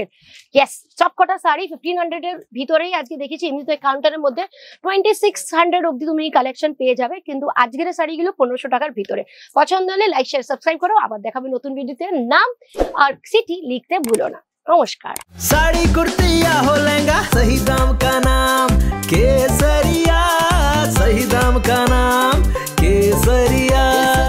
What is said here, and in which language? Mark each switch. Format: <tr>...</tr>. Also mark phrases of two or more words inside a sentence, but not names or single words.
<bn>ইয়েস, সব কটা শাড়ি 1500 এর ভিতরেই আজকে দেখিয়েছি। এমনি তো কাউন্টারের মধ্যে 2600 অব্দি তুমি কালেকশন পেয়ে যাবে, কিন্তু আজকের শাড়িগুলো 1500 টাকার ভিতরে। পছন্দ হলে</bn> <en>like share subscribe</en> <bn>করো। আবার দেখাবে নতুন ভিডিওতে। নাম আর সিটি লিখতে ভুলো না। নমস্কার।</bn> <hi>साड़ी कुर्ती या हो लहंगा, सही दाम का नाम केसरिया, सही दाम का नाम केसरिया।</hi>